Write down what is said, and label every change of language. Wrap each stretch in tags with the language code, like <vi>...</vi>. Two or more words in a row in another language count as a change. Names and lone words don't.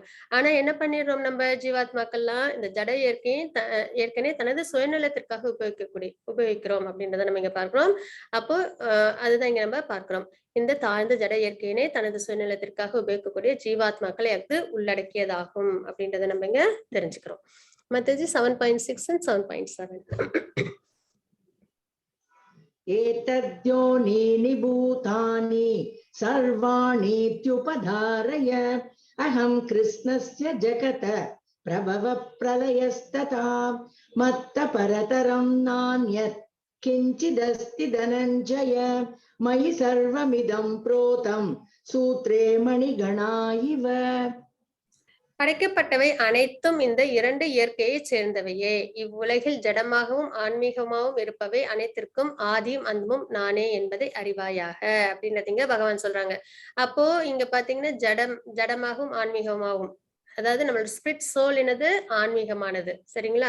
<ta>ஆனா என்ன பண்ணிடுறோம், நம்ம ஜீவாத்மாக்கள்லாம் இந்த ஜட இயற்கையை ஏற்கனவே தனது சுயநலத்திற்காக உபயோகிக்கிறோம் அப்படின்றத நம்ம இங்க பார்க்கிறோம். அப்போ அதுதான் இங்க நம்ம பார்க்கிறோம். இந்த தாழ்ந்த ஜட இயற்கையினை தனது சுயநலத்திற்காக உபயோகிக்கக்கூடிய ஜீவாத்மாக்களை அது உள்ளடக்கியதாகும் அப்படின்றத நம்ம இங்க தெரிஞ்சுக்கிறோம். மத்தது 7.6 and 7.7.</ta> <sa>एतद्योनीनि भूतानि सर्वाणीत्युपधारय अहं कृष्णस्य जगत प्रभव प्रलयस्तथा मत्त परतरं नान्यत् किञ्चिदस्ति धनञ्जय मयि सर्वमिदं प्रोतं सूत्रे मणिगणा इव.</sa> <ta>படைக்கப்பட்டவை அனைத்தும் இந்த இரண்டு இயற்கையை சேர்ந்தவையே. இவ்வுலகில் ஜடமாகவும் ஆன்மீகமாகவும் இருப்பவை அனைத்திற்கும் ஆதியும் அந்தமும் நானே என்பதை அறிவாயாக அப்படின்றதுங்க பகவான் சொல்றாங்க. அப்போ இங்க பாத்தீங்கன்னா ஜடமாகவும் ஆன்மீகமாகவும், அதாவது நம்மளோட</ta> <en>spirit soul</en> <ta>என்னது ஆன்மீகமானது சரிங்களா?</ta>